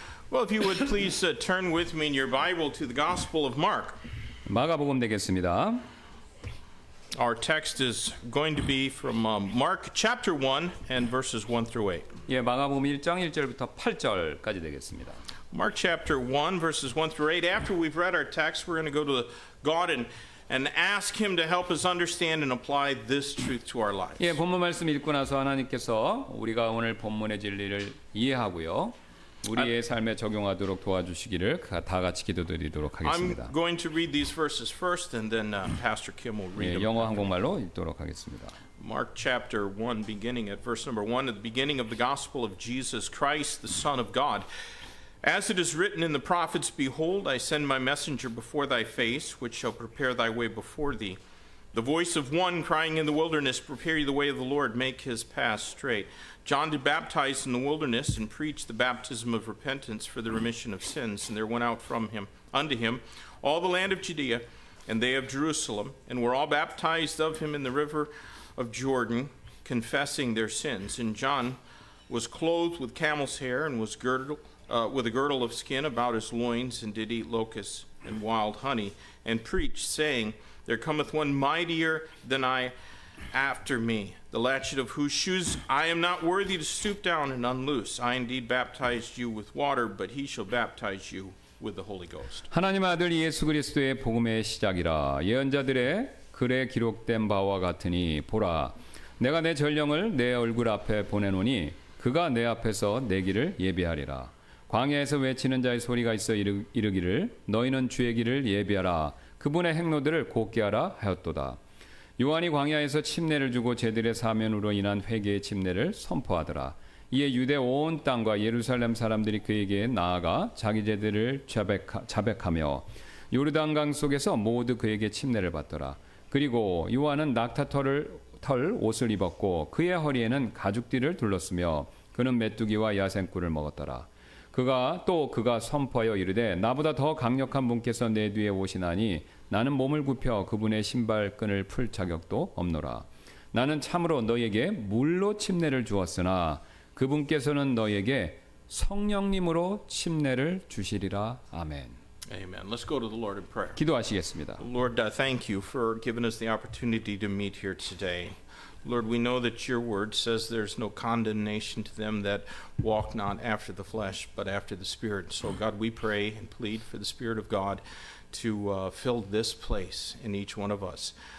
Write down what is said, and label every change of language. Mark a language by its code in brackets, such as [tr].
[en] Well, if you would please turn with me in your Bible to the Gospel of Mark. [ko] 마가복음 되겠습니다. [en] Our text is going to be from Mark chapter 1 and verses 1 through 8. [ko] 예, 마가복음 1장 1절부터 8절까지 되겠습니다. [en] Mark chapter 1 verses 1 through 8. After we've read our text, we're going to go to God and ask him to help us understand and apply this truth to our lives. [ko] 예, 본문 말씀 읽고 나서 하나님께서 우리가 오늘 본문의 진리를 이해하고요. 우리의 삶에 적용하도록 도와주시기를 다 같이 기도드리도록 하겠습니다. [en] I'm going to read these verses first and then Pastor Kim will read [ko] 예, [en] them. [ko] 영어 한국말로 읽도록 하겠습니다. [en] Mark chapter 1 beginning at verse number 1 at the beginning of the gospel of Jesus Christ the Son of God. As it is written in the prophets, behold, I send my messenger before thy face, which shall prepare thy way before thee. The voice of one crying in the wilderness, prepare ye the way of the Lord, make his path straight. John did baptize in the wilderness and preach the baptism of repentance for the remission of sins. And there went out from him unto him all the land of Judea, and they of Jerusalem, and were all baptized of him in the river of Jordan, confessing their sins. And John was clothed with camel's hair and was girded with a girdle of skin about his loins, and did eat locusts and wild honey, and preached, saying, There cometh one mightier than I after me, the latchet of whose shoes I am not worthy to stoop down and unloose. I indeed baptized you with water, but he shall baptize you with the Holy Ghost. [ko] 하나님 아들 예수 그리스도의 복음의 시작이라. 예언자들의 글에 기록된 바와 같으니 보라, 내가 내 전령을 내 얼굴 앞에 보내노니 그가 내 앞에서 내 길을 예비하리라. 광야에서 외치는 자의 소리가 있어 이르기를 너희는 주의 길을 예비하라. 그분의 행로들을 곧게 하라 하였도다. 요한이 광야에서 침례를 주고 제들의 사면으로 인한 회개의 침례를 선포하더라. 이에 유대 온 땅과 예루살렘 사람들이 그에게 나아가 자기 제들을 자백하며 요르단강 속에서 모두 그에게 침례를 받더라. 그리고 요한은 낙타털 옷을 입었고 그의 허리에는 가죽띠를 둘렀으며 그는 메뚜기와 야생꿀을 먹었더라. 그가 선포하여 이르되 나보다 더 강력한 분께서 내 뒤에 오시나니 나는 몸을 굽혀 그분의 신발끈을 풀 자격도 없노라. 나는 참으로 너희에게 물로 침례를 주었으나 그분께서는 너희에게 성령님으로 침례를 주시리라. 아멘. [en] Amen. Let's go to the Lord in prayer. [ko] 기도하시겠습니다. [en] Lord, thank you for giving us the opportunity to meet here today. Lord, we know that your word says there's no condemnation to them that walk not after the flesh, but after the Spirit. So, God, we pray and plead for the Spirit of God to fill this place in each one of us.